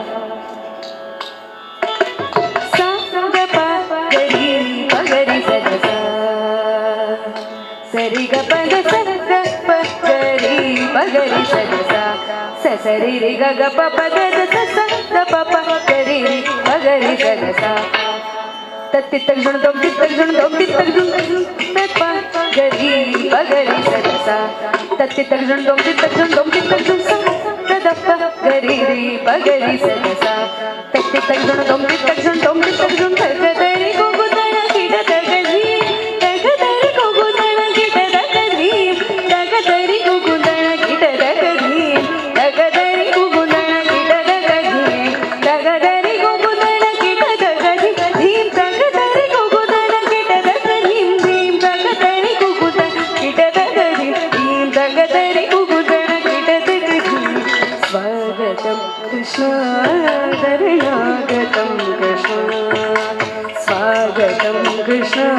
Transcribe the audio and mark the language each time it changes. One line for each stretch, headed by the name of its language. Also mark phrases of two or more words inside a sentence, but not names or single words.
Sanskrit: ಸಾಗಪ ಗರಿ ಬಗರಿ ಸರಿಸ ಸರಿಗ ಪದ ಸಗಪ ಗರಿ ಬಗರಿ ಸರಿಸ ಸರಿ ರಿ ಗ ಗ ಪ ಪ ಗ ದ ಸ ಸ ದ ಪ ಪ ಗರಿ ಬಗರಿ ಸರಿಸ ತತ್ತಿ ತಗ್ಜುಣ ದೊಡ್ಡಿ ತಗ್ಜುಣ ದೊಡ್ಡಿ ತಗ್ಜುಣ ಪ ಗರಿ ಬಗರಿ ಸರಿಸ ತತ್ತಿ ತಗ್ಜುಣ ದೊಡ್ಡಿ ತಗ್ಜುಣ ದೊಡ್ಡಿ ತಗ್ಜುಣ ಸ ದ ಪ ಗರಿ ರಿ ಬಗರಿ ಸರಿಸ ತತ್ತಿ ತಗ್ಜುಣ ದೊಡ್ಡಿ ತಗ್ಜುಣ ದೊಡ್ಡಿ ತಗ್ಜುಣ ತಗದರಿ ಹೋಗುದಣ ಗಿಡದ ಗರಿ ತಗದರಿ ಹೋಗುದಣ ಗಿಡದ ಗರಿ ತಗದರಿ ಹೋಗುದಣ ಗಿಡದ ಗರಿ ತಗದರಿ ಹೋಗುದಣ ಗಿಡದ ಗರಿ ತಗದರಿ ಹೋಗುದಣ ಗಿಡದ ಗರಿ ಧೀಂ ತಗದರಿ ಹೋಗುದಣ ಗಿಡದ ಗರಿ ಧೀಂ ತಗದರಿ ಹೋಗುದಣ ಗಿಡದ ಗರಿ ಧೀಂ ತಗದರಿ ಹೋಗುದಣ ಗಿಡದ ಗರಿ ಸ್ವಾಗತಂ ಕೃಷ್ಣ ಶರಣಾಗತಂ ಕೃಷ್ಣ ಸ್ವಾಗತಂ ಕೃಷ್ಣ